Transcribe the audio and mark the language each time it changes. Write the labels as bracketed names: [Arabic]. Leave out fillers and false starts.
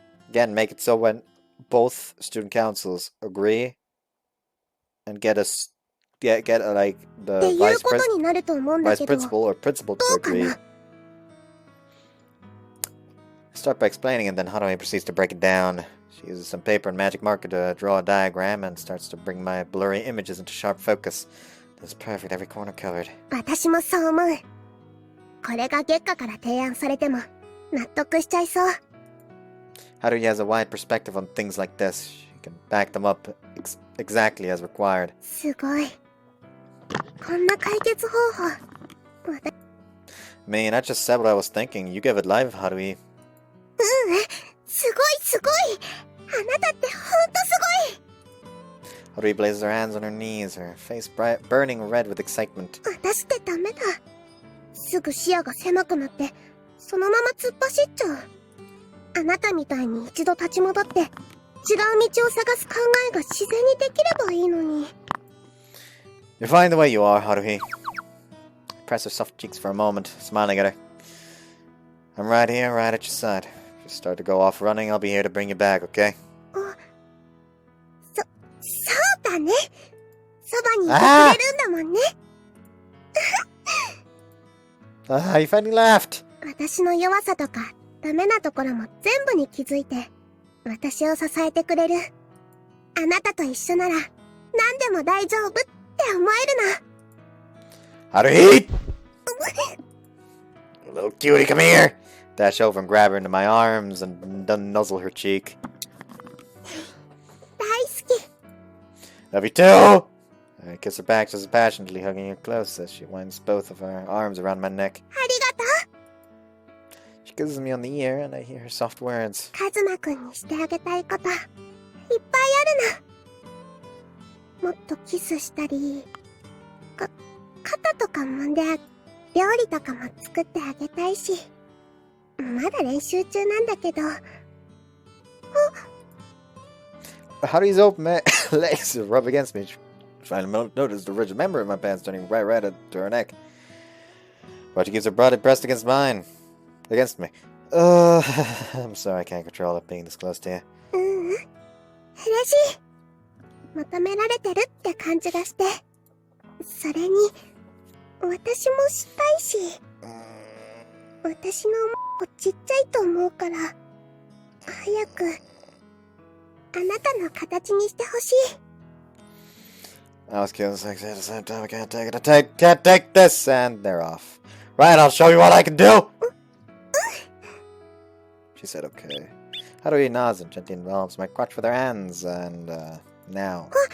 [English] Again, make it so when both student councils agree and get like the vice principal or principal to agree. Start by explaining, and then Haruhi proceeds to break it down. She uses some paper and magic marker to draw a diagram and starts to bring my blurry images into sharp focus. That's perfect, every corner covered. [Japanese] 私もそう思う。これが月下から提案されても納得しちゃいそう。 [English] Haruhi has a wide perspective on things like this. She can back them up exactly as required. [Japanese] すごい。こんな解決方法。 [English] Man, I just said what I was thinking. You give it life, Haruhi. [Japanese] すごいすごい。あなたってほんとすごい。 Haruhi places her hands on her knees, her face burning red with excitement. 私ってダメだ。すぐ視野が狭くなって、そのまま突っ走っちゃう。あなたみたいに一度立ち戻って、違う道を探す考えが自然にできればいいのに。 [English] You're fine the way you are, Haruhi. Press her soft cheeks for a moment, smiling at her. I'm right here, right at your side. If you start to go off running, I'll be here to bring you back, okay? [Japanese] そうだね。そばにいてくれるんだもんね。 [English] You finally laughed. [Japanese] 私の弱さとかダメなところも全部に気づいて、私を支えてくれる。あなたと一緒なら何でも大丈夫って思えるな。 [English] Haruhi! Little cutie, come here! Dash over and grab her into my arms and nuzzle her cheek. [Japanese] 大好き。 [English] Love you too! I kiss her back just as passionately, hugging her close as she winds both of her arms around my neck. [Japanese] ありがとう。 [English] She kisses me on the ear, and I hear her soft words. [Japanese] カズマくんにしてあげたいこと、いっぱいあるの。もっとキスしたり、肩とか揉んで料理とかも作ってあげたいし、まだ練習中なんだけど。 [English] Haruhi's open legs rub against me. Trying to notice the rigid member of my pants turning bright red to her neck. But she keeps her body pressed against mine. Against me. I'm sorry I can't control it being this close to you. [Japanese] 嬉しい。求められてるって感じがして。それに、私もしたいし。私のもちっちゃいと思うから、早く、あなたの形にしてほしい。 [English] I was killing sexy at the same time. I can't take it. Can't take this, and they're off. Right, I'll show you what I can do. She said, "Okay." Haruhi nods and gently envelops my crotch with her hands, and now.